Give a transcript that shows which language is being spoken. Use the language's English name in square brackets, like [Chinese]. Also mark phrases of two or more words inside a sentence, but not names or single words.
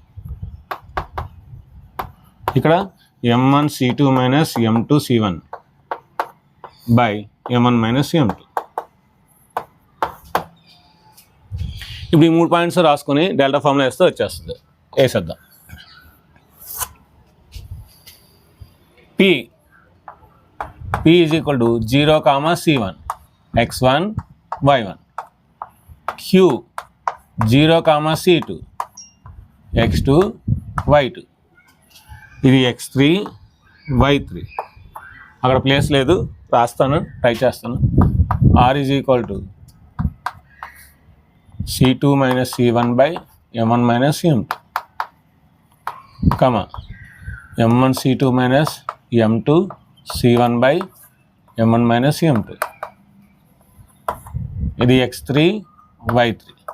[English] ఇక్కడ m1 c2 minus m2 c1 by m1 minus m2. [Telugu] ఇప్పుడు ఈ 3 పాయింట్స్ రాసుకొని [English] delta formula [Telugu] వేస్తే వచ్చేస్తుంది. [English] వేసేద్దాం. p is equal to 0, c1 x1 y1, q 0, c2 x2 y2, [Telugu] ఇది x3 y3. అక్కడ ప్లేస్ లేదు, రాస్తాను, ట్రై చేస్తాను. [English] r is equal to c2 minus c1 by m1 minus m2, comma m1 c2 minus m2 c1 by m1 minus m2, ఇది x3 y3.